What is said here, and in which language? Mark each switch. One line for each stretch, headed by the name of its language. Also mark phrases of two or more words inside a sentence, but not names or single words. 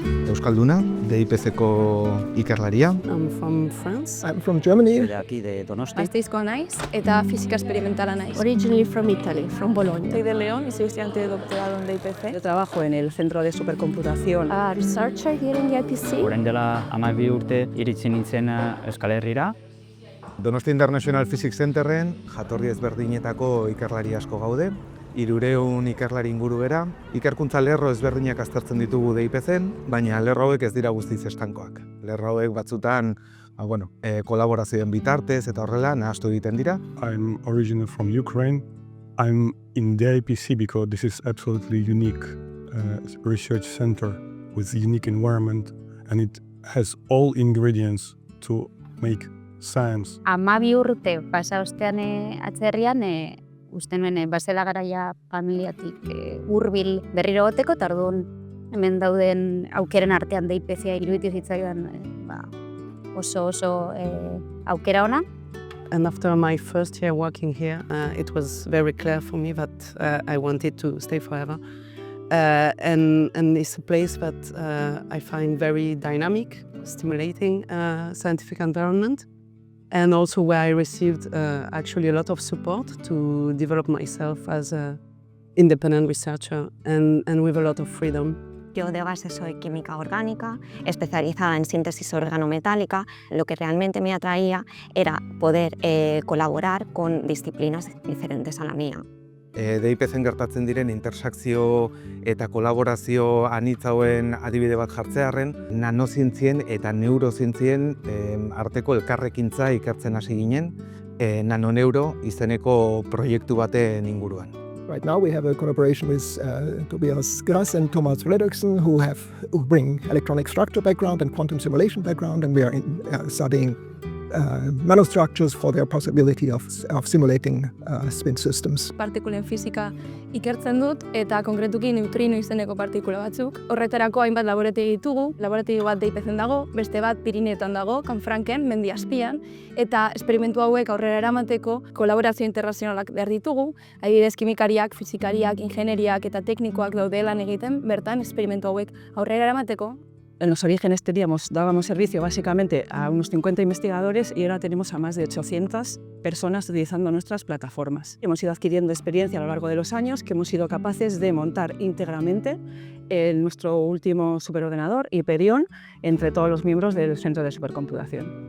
Basque: Euskalduna, DIPC-ko ikerlaria.
English: I'm from France. I'm from Germany.
Spanish: De aquí de Donosti.
Basque: Gasteizkoa naiz eta fisika experimentala naiz.
English: Originally from Italy, from Bologna.
Spanish: Soy de León y soy estudiante de doctorado en DIPC. Yo trabajo en el Centro de Supercomputación.
English: A researcher here in the IPC.
Basque: Orain dela 12 urte iritsi nintzen Euskal Herrira. Donosti International Physics Centerren jatorri ezberdinetako ikerlari asko gaude. 300 ikerlari inguru gera. Ikerkuntza lerro ezberdinak aztertzen ditugu DIPC-en, baina lerro hauek ez dira guztiz estankoak. Lerro hauek batzutan kolaborazioen bitartez eta horrela nahastu egiten dira.
English: I'm originally from Ukraine. I'm in the IPC because this is absolutely unique research center with unique environment and it has all ingredients to make science.
Basque: 12 urte pasa ostean atzerrian, uste nuen bazela garaia familiatik hurbil berriro goteko, eta orduan hemen dauden aukeren artean DIPC-a iruditu zitzaidan oso aukera ona.
English: And after my first year working here, it was very clear for me that I wanted to stay forever. And it's a place that I find very dynamic, stimulating scientific environment. And also where I received actually a lot of support to develop myself as an independent researcher and with a lot of freedom.
Spanish: Yo de base soy química orgánica, especializada en síntesis organometálica. Lo que realmente me atraía era poder colaborar con disciplinas diferentes a la mía.
Basque: DIPC-en gertatzen diren intersakzio eta kolaborazio anitz hauen adibide bat jartzearren, nanozientzien eta neurozientzien arteko elkarrekintza ikertzen hasi ginen, nanoneuro izeneko proiektu baten inguruan.
English: Right now we have a collaboration with Tobias Grass and Thomas Fredriksson who bring electronic structure background and quantum simulation background, and we are studying nanostructures for their possibility of simulating spin systems.
Basque: Partikulen fisika ikertzen dut eta konkretuki neutrino izeneko partikula batzuk. Horretarako hainbat laborategi ditugu. Laborategi bat DIPC-en dago, beste bat Pirineetan dago, Kanfranken, mendi azpian, eta esperimentu hauek aurrera eramateko kolaborazio internazionalak behar ditugu. Adibidez, kimikariak, fisikariak, ingenieriak eta teknikoak daude lan egiten, bertan esperimentu hauek aurrera eramateko.
Spanish: En los orígenes dábamos servicio básicamente a unos 50 investigadores y ahora tenemos a más de 800 personas utilizando nuestras plataformas. Hemos ido adquiriendo experiencia a lo largo de los años que hemos sido capaces de montar íntegramente nuestro último superordenador, Hyperion, entre todos los miembros del Centro de Supercomputación.